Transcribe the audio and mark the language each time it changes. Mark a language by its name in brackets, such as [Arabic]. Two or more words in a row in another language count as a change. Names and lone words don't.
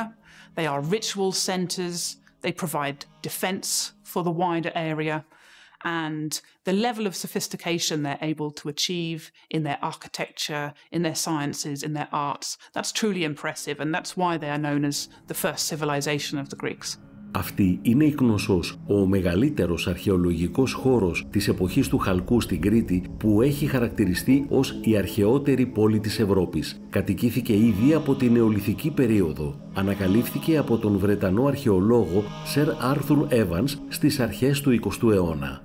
[English] They are ritual centers. They provide defense for the wider area. And the level of sophistication they're able to achieve in their architecture, in their sciences, in their arts, that's truly impressive, and that's why they are known as the first civilization of the Greeks. [Greek] Αυτή είναι η Κνωσσός, ο μεγαλύτερος αρχαιολογικός χώρος της εποχής του Χαλκού στην Κρήτη, που έχει χαρακτηριστεί ως η αρχαιότερη πόλη της Ευρώπης. Κατοικήθηκε ήδη από την νεολιθική περίοδο. Ανακαλύφθηκε από τον Βρετανό αρχαιολόγο Σερ Άρθουρ Έβανς στις αρχές του 20ου αιώνα.